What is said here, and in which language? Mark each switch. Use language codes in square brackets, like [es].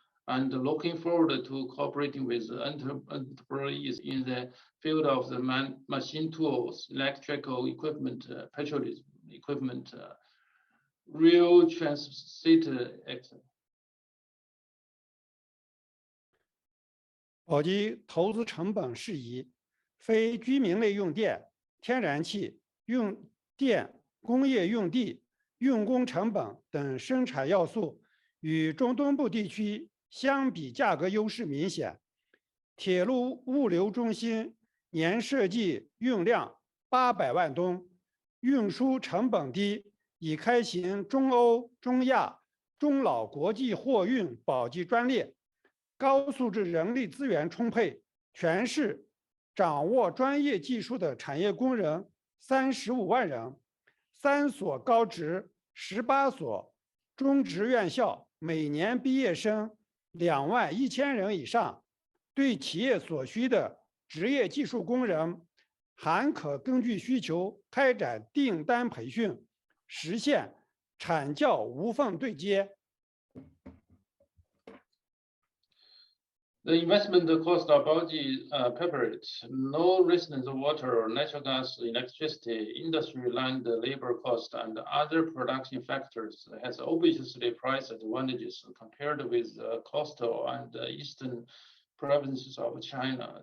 [en] and looking forward to cooperating with enterprises in the field of the machine tools, electrical equipment, petroleum equipment, rail transit, etc. [zh] 宝鸡投资成本适宜，非居民类用电、天然气用电、工业用地、用工成本等生产要素与中东部地区相比，价格优势明显。铁路物流中心年设计运量800万吨，运输成本低，已开行中欧、中亚、中老国际货运宝鸡专列。高素质人力资源充沛，全市掌握专业技术的产业工人35万人，3所高职、18所中职院校，每年毕业生2万1千人以上。对企业所需的职业技术工人，还可根据需求开展订单培训，实现产教无缝对接。 [en] The investment cost of Baoji preparate, no residence water, natural gas, electricity, industry land, labor cost, and other production factors has obviously price advantages compared with the coastal and eastern provinces of China.